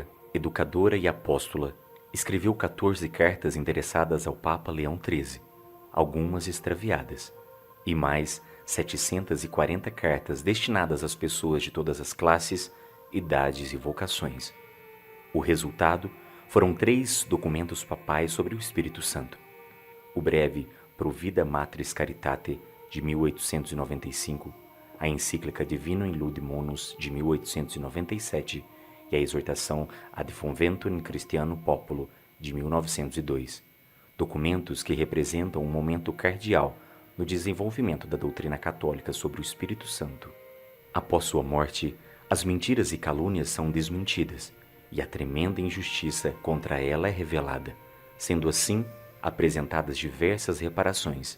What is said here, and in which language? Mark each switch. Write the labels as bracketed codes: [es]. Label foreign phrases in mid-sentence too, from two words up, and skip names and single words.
[pt] educadora e apóstola, escreveu 14 cartas endereçadas ao Papa Leão XIII, algumas extraviadas, e mais 740 cartas destinadas às pessoas de todas as classes, idades e vocações. O resultado foram 3 documentos papais sobre o Espírito Santo: o breve Provida Matris Caritate, de 1895, a encíclica Divinum in Ludimonis, de 1897, e a exortação Ad Conventum Christiano Populo, de 1902, documentos que representam um momento cardeal no desenvolvimento da doutrina católica sobre o Espírito Santo. Após sua morte, as mentiras e calúnias são desmentidas, e a tremenda injustiça contra ela é revelada, sendo assim apresentadas diversas reparações.